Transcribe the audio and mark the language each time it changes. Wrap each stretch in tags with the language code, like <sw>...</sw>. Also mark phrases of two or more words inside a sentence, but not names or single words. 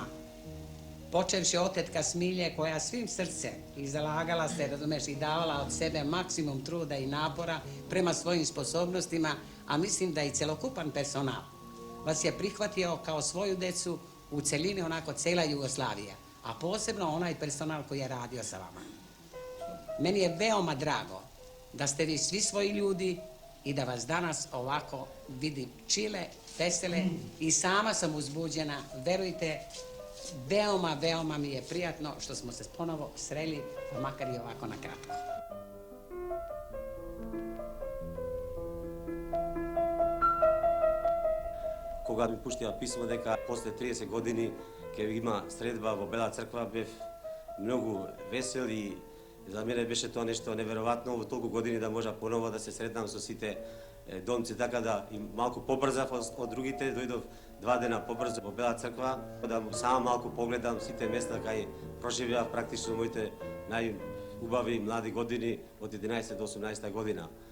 <sr>Почевши од тетка Смилје, која свим срце и залагала се, разумеш, и давала од себе максимум труда и напора према својим способностима, а мислим да и целокупан персонал вас ја прихватио као своју децу у целини, онако цела Југославија, а посебно онај персонал кој е радио sa vama. Meni je veoma drago da ste vi svi svoji ljudi i da vas danas ovako vidim čile, vesele i sama sam uzbuđena. Verujte, veoma mi je prijatno što smo se ponovo sreli, makar i ovako na kratko.</sr> <mk>Кога ми пуштија писмо дека после 30 години ќе има средба во Бела црква, бев многу весел и за мене беше тоа нешто неверојатно во толку години да можа поново да се сретнам со сите домци, така да и малку побрзав од другите, дојдов 2 дена побрзо во Бела црква, да само малку погледам сите места кај проживеав практично моите најубави млади години од 11 до 18 година.</mk>